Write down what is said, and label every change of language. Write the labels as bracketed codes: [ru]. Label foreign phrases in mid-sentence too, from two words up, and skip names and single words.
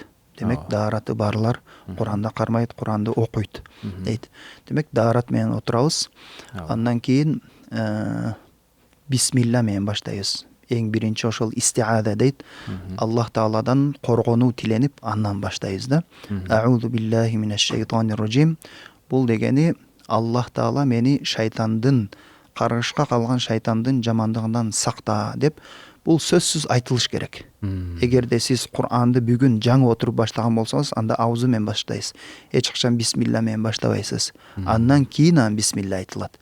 [ky] Демек даараты барлар Кур'анды кармайт, Кур'анды окуйт дейт. Демек даарат менен отурабыз. Андан кийин бисмилла менен баштайбыз. Эң биринчи ошол истиада дейт. Аллах Тааладан коргонуу тиленип андан баштайбыз да. [ar] أعوذ بالله من الشيطان الرجيم. [ky] Бул дегени Аллах Таала мени шайтандын, каргышка калган шайтандын жамандыгынан сакта деп бул сөзсүз айтылыш керек. Эгерде сиз Кур'анды бүгүн жаңы отуруп баштаган болсоңуз, анда аузу менен баштайсыз. Эч качан бисмилла менен баштабайсыз. Андан кийин бисмилла айтылат.